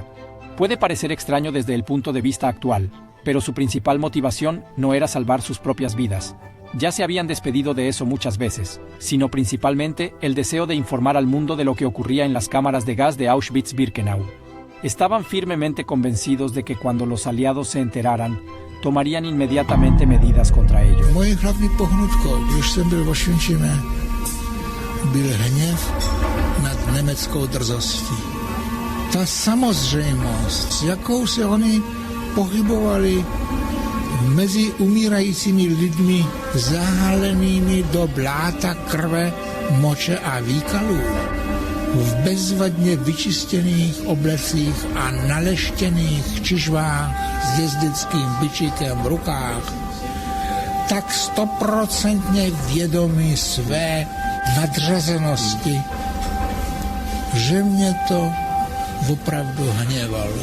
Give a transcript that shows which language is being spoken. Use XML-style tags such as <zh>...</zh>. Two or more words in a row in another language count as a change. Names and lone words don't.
<es>Puede parecer extraño desde el punto de vista actual, pero su principal motivación no era salvar sus propias vidas. Ya se habían despedido de eso muchas veces, sino principalmente el deseo de informar al mundo de lo que ocurría en las cámaras de gas de Auschwitz-Birkenau. Estaban firmemente convencidos de que cuando los aliados se enteraran, tomarían inmediatamente medidas contra ellos.</es> <cs>Moje hlavní pohnutko, když jsem byl v Ošvinčime, byl hněv nad německou drzostí. Ta samozřejmost, s jakou se oni pohybovali mezi umírajícími lidmi zahalenými do bláta krve, moče a výkalů, v bezvadně vyčistěných oblecích a naleštěných čižvách s jezdeckým bičíkem v rukách, tak 100% vědomí své nadřazenosti, že mě to opravdu hněvalo.</cs>